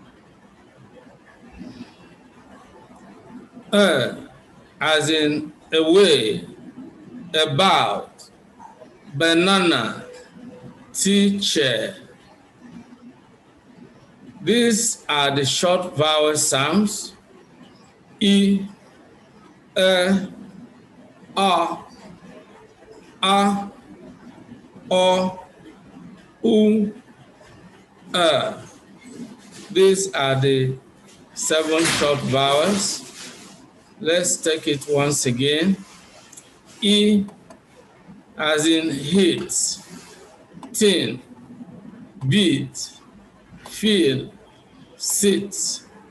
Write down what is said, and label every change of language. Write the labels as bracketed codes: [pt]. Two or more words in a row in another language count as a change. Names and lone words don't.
[en] As in away, about, banana, teacher. These are the short vowel sounds: E, a, o, u, These are the 7 short vowels. Let's take it once again. E as in hit, tin, beat, feel, sit.